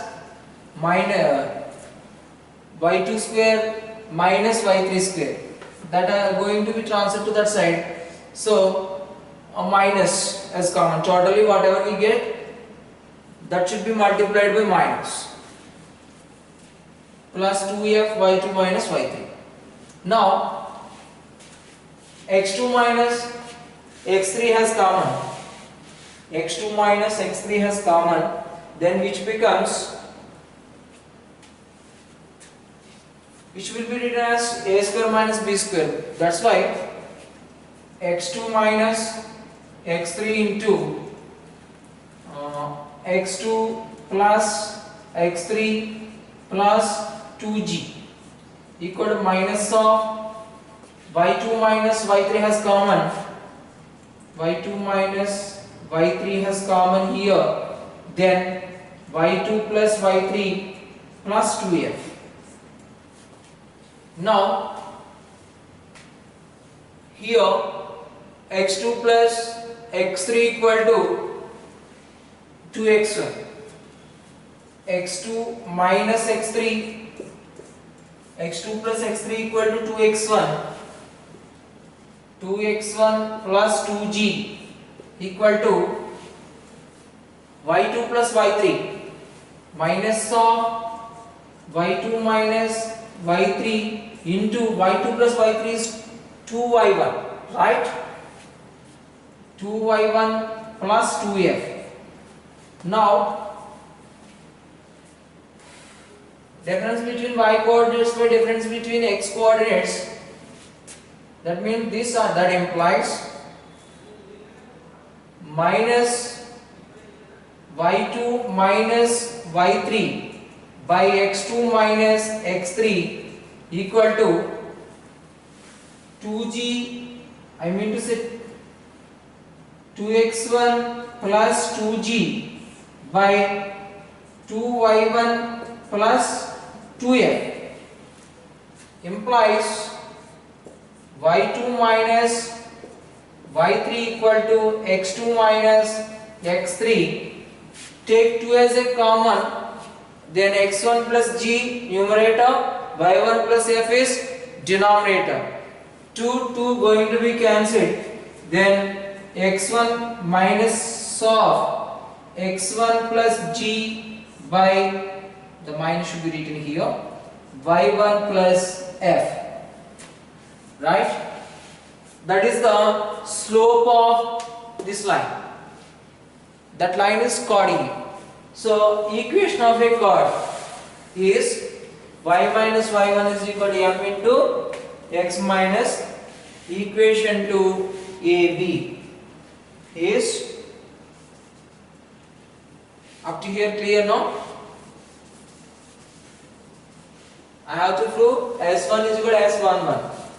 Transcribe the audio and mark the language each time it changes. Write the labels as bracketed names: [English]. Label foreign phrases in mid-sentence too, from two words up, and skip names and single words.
[English] Minus y2 square minus y3 square. That are going to be transferred to that side. So a minus as common. Totally whatever we get, that should be multiplied by minus. Plus 2f y2 minus y3. Now x2 minus x3 has common. x2 minus x3 has common. Then which will be written as a square minus b square. That's why x2 minus x3 into x2 plus x3 plus 2g equal to minus of y2 minus y3 has common. y2 minus y3 has common here. Then y2 plus y3 plus 2f. Now here x2 plus x3 equal to 2x1. x2 minus x3, x2 plus x3 equal to 2x1. 2x1 plus 2g equal to y2 plus y3 minus of y2 minus y3 into y2 plus y3 is 2y1, right? 2y1 plus 2f. Now difference between y coordinates by difference between x coordinates, that means this or that implies minus y2 minus y3 by x2 minus x3 equal to 2g, I mean to say 2x1 plus 2g by 2y1 plus 2f implies y2 minus y3 equal to x2 minus x3. Take 2 as a common, then x1 plus g numerator, y1 plus f is denominator. 2 going to be cancelled. Then x1 minus of x1 plus g by, the minus should be written here, y1 plus f, right? That is the slope of this line. That line is chording. So equation of a chord is y minus y1 is equal to m into x minus equation to AB is up to here clear now? I have to prove S1 is equal to S11.